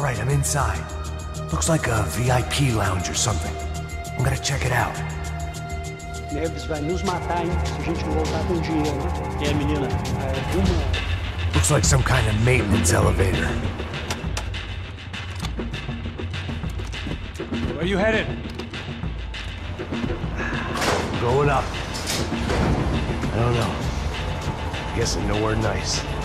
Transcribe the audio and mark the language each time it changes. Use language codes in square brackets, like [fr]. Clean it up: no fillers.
[en] inside. Looks like a VIP lounge or something. I'm gonna check it out. [pt] Neves vai nos matar, hein, se a gente não voltar com dinheiro. E aí, menina? [en] Looks like some kind of maintenance elevator. Where you headed? Going up. I don't know. Guessing nowhere nice.